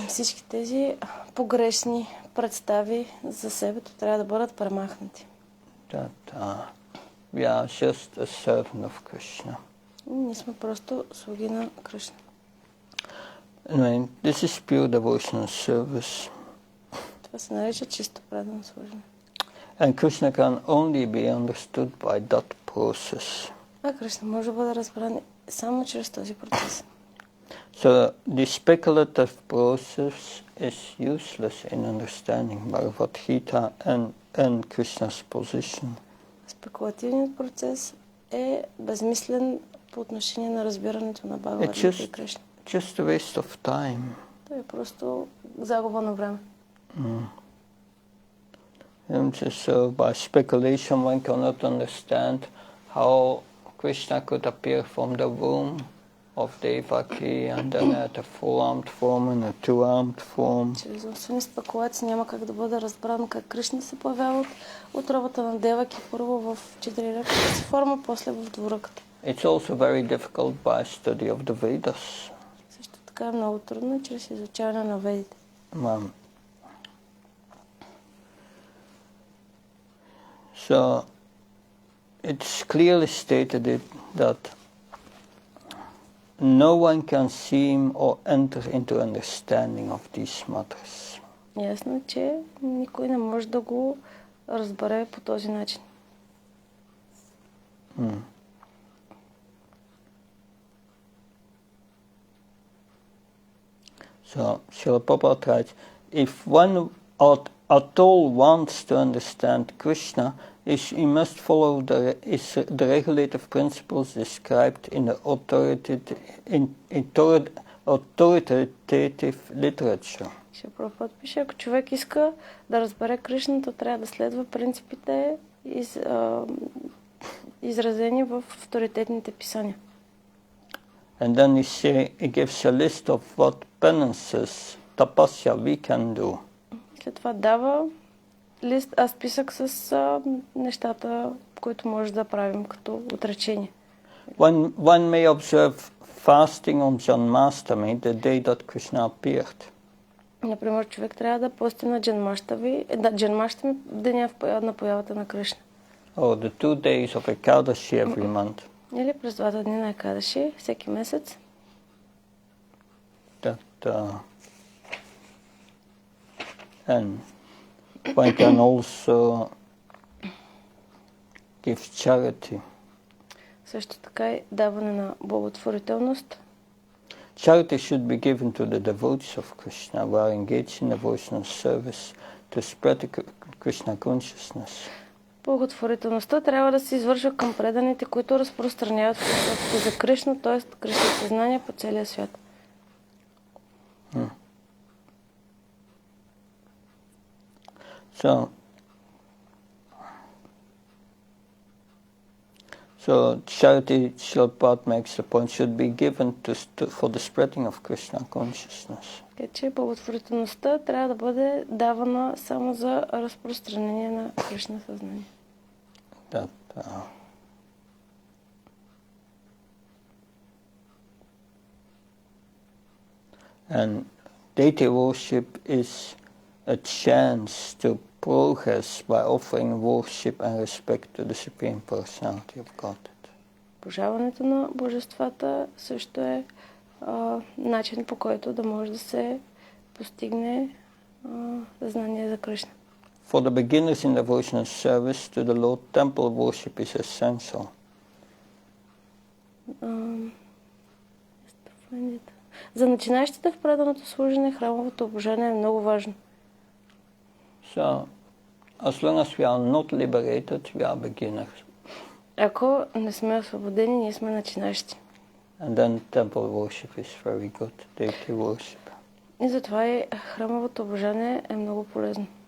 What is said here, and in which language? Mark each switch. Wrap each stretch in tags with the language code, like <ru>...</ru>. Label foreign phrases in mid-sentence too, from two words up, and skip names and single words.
<bg>Всички тези погрешни представи за себето трябва да бъдат премахнати.</bg> <en>That we are just a servant of Krishna.</en> <bg>Ние сме просто слуги на Кришна.</bg> <en>Anyway, this is pure devotional service.</en> <bg>Това се нарича чисто предано служене.</bg> <en>And Krishna can only be understood by that process.</en> <bg>А Кришна може да бъде разбран само чрез този процес.</bg> <en>So the speculative process is useless in understanding Bhagavad-gita and Krishna's position.</en> <bg>Спекулативният процес е безмислен по отношение на разбирането на Бхагавад-гита и Кришна.</bg> <en>Just a waste of time.</en> <bg>Това е просто загуба на време.</bg> <en>And so by speculation one cannot understand how Krishna could appear from the womb of Devaki and then at a four-armed form and a two-armed form.</en> <bg>Чрез умствени спекулации няма как да бъде разбрано как Кришна се появява от утробата на Деваки, първо в четириръката си форма, после в двуръката.</bg> <en>It's also very difficult by study of the Vedas.</en> <bg>Също така е много трудно чрез изучаване на ведите.</bg> <en>So it's clearly stated that no one can seem or enter into understanding of these matters.</en> <bg>Ясно е, че никой не може да го разбере по този начин.</bg> <en>So Srila Prabhupada writes, if one at all wants to understand Krishna, he must follow the regulative principles described in the authoritative literature.</en> <bg>Ще Прабхупад пише, ако човек иска да разбере Кришна, то трябва да следва принципите, изразени в авторитетните писания.</bg> <en>And then he gives a list of what penances, tapasya we can do.</en> <bg>След това дава списък с нещата, които може да правим като отречение.</bg> <en>One may observe fasting on Janmashtami, the day that Krishna appeared.</en> <bg>Например, човек трябва да пости на Джанмаштами, деня на появата на Кришна.</bg> <en>Or the 2 days of Ekadashi every month.</en> <bg>Или през 2 дни на Екадаши, всеки месец.</bg> <en>And one can also give charity.</en> <bg>Също така и даване на благотворителност.</bg> <en>Charity should be given to the devotees of Krishna who are engaged in devotional service to spread the Krishna consciousness.</en> <bg>Благотворителността трябва да се извършва към преданите, които разпространяват философията за Кришна, т.е. Кришна съзнание по целия свят.</bg> <en>So charity, Srila makes the point, should be given for the spreading of Krishna consciousness.</en> <bg>Така че благотворителността трябва да бъде давана само за разпространение на Кришна съзнание.</bg> <en>And deity worship is a chance to progress by offering worship and respect to the Supreme Personality of Godhead.</en> <bg>Обожаването на божествата също е начин, по който да може да се постигне знание за Кришна.</bg> <en>For the beginners in devotional service to the Lord, temple worship is essential.</en> <bg>За начинаещите в преданото служене, храмовото обожание е много важно.</bg> <en>So, as long as we are not liberated, we are beginners.</en> <bg>Ако не сме освободени, ние сме начинаещи.</bg> <en>And then temple worship is very good, daily worship.</en> <bg>И затова и храмовото обожание е много полезно.</bg>